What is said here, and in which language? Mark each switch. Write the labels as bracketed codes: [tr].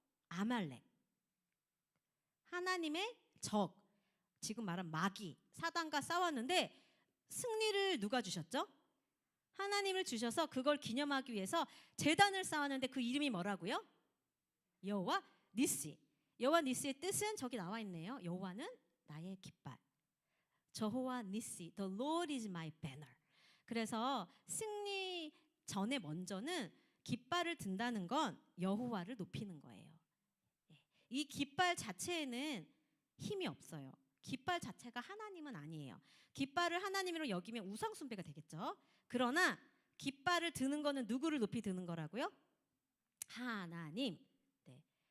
[ko] 아말렉, 하나님의 적, 지금 말한 마귀, 사단과 싸웠는데 승리를 누가 주셨죠? 하나님을 주셔서 그걸 기념하기 위해서 제단을 쌓았는데 그 이름이 뭐라고요? 여호와 니시. 여호와 니시의 뜻은 저기 나와 있네요. 여호와는 나의 깃발. [en] 저호와 니시, the Lord is my banner. [ko] 그래서 승리 전에 먼저는 깃발을 든다는 건 여호와를 높이는 거예요. 이 깃발 자체에는 힘이 없어요. 깃발 자체가 하나님은 아니에요. 깃발을 하나님으로 여기면 우상 숭배가 되겠죠. 그러나 깃발을 드는 거는 누구를 높이 드는 거라고요? 하나님. 네.